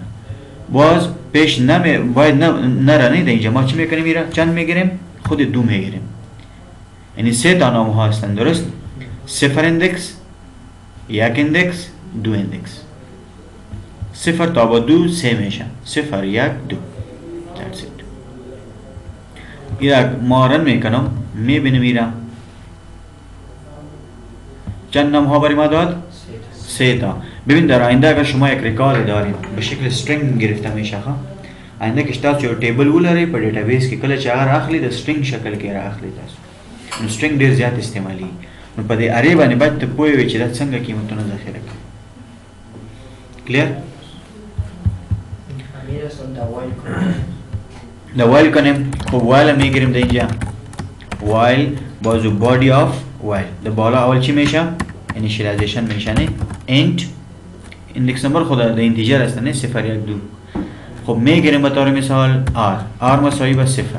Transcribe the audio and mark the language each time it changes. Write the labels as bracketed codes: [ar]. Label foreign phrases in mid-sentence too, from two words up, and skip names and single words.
[fa] باز پیش باید نره در اینجا ما چی میکنیم؟ میره چند میگیریم؟ خود دو میگیریم. یعنی سه تا نام ها هستند. درست؟ صفر اندکس، یک اندکس، دو اندکس. صفر تا با دو سه میشه. صفر یک دو. [en] That's it. [fa] ایرا ما رن میکنم میبینیم ایرا چند نام ها برای ما داد؟ سه تا. ببین در آینده اگر شما یک ریکارد داریم به شکل استرینگ گرفته میشه. [ps] آینده که تاسو یو ټیبل ولرئ په ډیټابیس کې کله چې هغه راخلي د استرینگ شکل کې راخلي تاسو. نو استرینگ ډیر زیات استعمالي. نو په دې اره باندې باید ته پوه وي چې دا څنګه قیمتونه ذخیره کوي. [fa] کلیر؟ دا وایل کنیم. خب وایل میگیریم در اینجا. وایل بازو [en] body of while. [fa] در بالا اول چی میشه؟ انیشیلایزیشن میشه نه؟ [en] int index number [fa] خود در اینتیجر است نه؟ صفر یک دو. خب میگیریم بطور مثال آر مساوی با صفر.